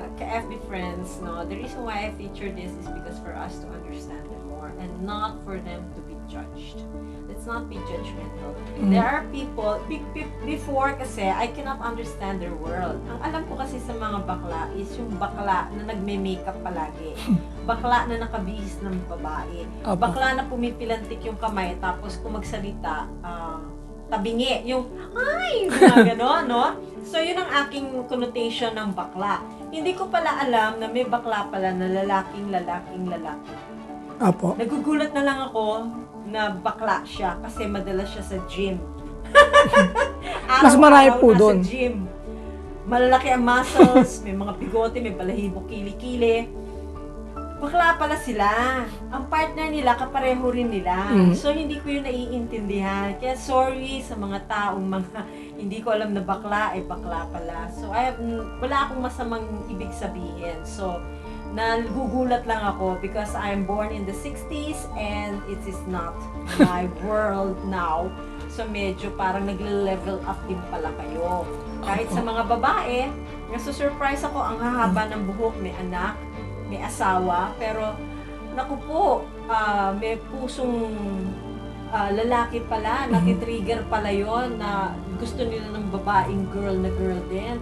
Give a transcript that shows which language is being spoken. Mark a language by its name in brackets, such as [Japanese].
[English] FB friends, no, the reason why I feature this is because for us to understand them more and not for them to be judged. Let's not be judgmental. There are people, before [Filipino] kasi, [English] I cannot understand their world. [Filipino] Ang alam ko kasi sa mga bakla is yung bakla na nagme-makeup palagi. Bakla na nakabihis ng babae. Opo. Bakla na pumipilantik yung kamay, tapos kung magsalita, tabingi. Yung, ay! Mga gano'n, no? So, yun ang aking connotation ng bakla. Hindi ko pala alam na may bakla pala na lalaking. Opo. Nagugulat na lang ako na bakla siya kasi madalas siya sa gym. Mas marami po Araw-araw doon. nasa gym. Malalaki ang muscles, may mga bigote, may balahibo, kili-kili. Bakla pala sila. Ang partner nila, kapareho rin nila. So, hindi ko yun naiintindihan. Kaya sorry sa mga taong hindi ko alam na bakla, bakla pala. So, wala akong masamang ibig sabihin. [English] So, [Filipino] nagugulat lang ako [English] because I'm born in the 60s and it is not my world now. [Filipino] So, medyo parang nagle-level up din pala kayo. Kahit sa mga babae, nasusurprise ako, ang hahaba ng buhok, may anak, may asawa, pero naku po, may pusong lalaki pala, natitrigger pala yon na gusto nila ng babaeng girl na girl din.